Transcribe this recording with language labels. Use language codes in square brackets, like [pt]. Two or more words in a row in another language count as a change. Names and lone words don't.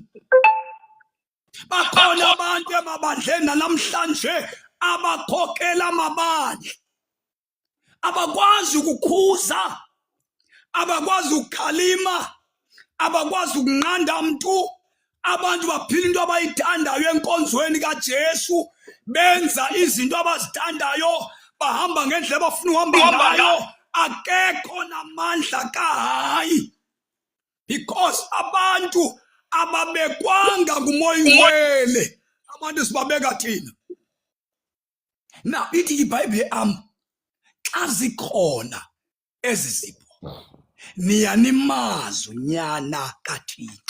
[xh] Bakhona abantu emabandleni namhlanje abakhokela amabandla, abakwazi ukukhuza, abakwazi ukukhalima, abakwazi ukunqanda mntu. Abantu baphila into abayithandayo enkonzweni kaJesu, benza izinto abazithandayo, bahamba ngendlela abafuna uhamba ngayo, akekho namandla kahayi. Because abantu ababekwanga nguMoya Oyingcwele, abantu sibabeka thina. Now ithi iBhayibhile xa zikhona ezi zipho niyanimazi unyana kaThixo.